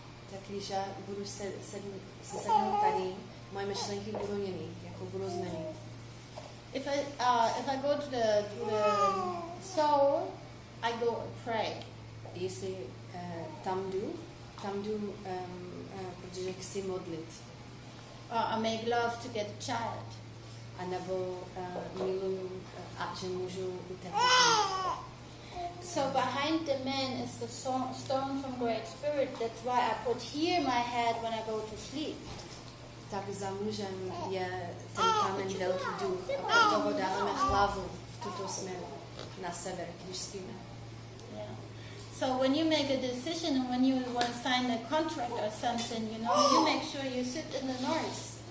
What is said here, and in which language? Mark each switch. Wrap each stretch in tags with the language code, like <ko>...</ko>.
<cs>Tak když já budu sednout tady, moje myšlenky budou jiný, jako budou změny.</cs> <en>If I go to the soul, I go and pray.</en> <cs>Jestli tam jdu, protože chci modlit.</cs> <en>I make love to get a child.</en> <cs>A nebo miluju a že můžu utéct.</cs> <en>So behind the man is the stone from Great Spirit. That's why I put here my head when I go to sleep.</en> <cs>Tak za mužem je ten kámen velký duch a proto ho dáváme hlavu v tuto směru na sever, když spíme.</cs> <en>Yeah. So when you make a decision and when you want to sign a contract or something, you make sure you sit in the north.</en>